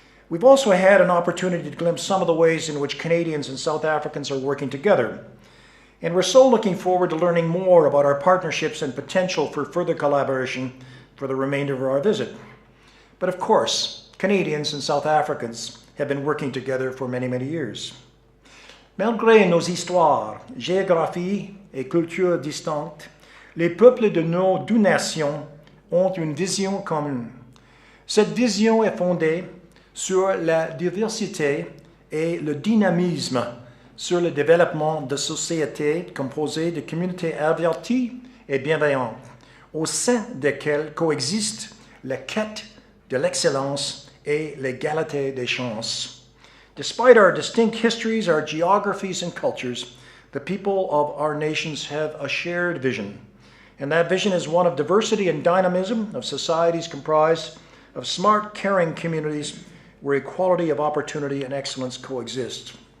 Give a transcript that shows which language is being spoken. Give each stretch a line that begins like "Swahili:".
English: We've also had an opportunity to glimpse some of the ways in which Canadians and South Africans are working together. And we're so looking forward to learning more about our partnerships and potential for further collaboration for the remainder of our visit. But of course, Canadians and South Africans have been working together for many, many years.
French: Malgré nos histoires, géographies et cultures distinctes, les peuples de nos deux nations ont une vision commune. Cette vision est fondée sur la diversité et le dynamisme, sur le développement de sociétés composées de communautés averties et bienveillantes, au sein desquelles coexistent la quête de l'excellence et l'égalité des chances.
English: Despite our distinct histories, our geographies and cultures, the people of our nations have a shared vision. And that vision is one of diversity and dynamism, of societies comprised of smart, caring communities where equality of opportunity and excellence coexist.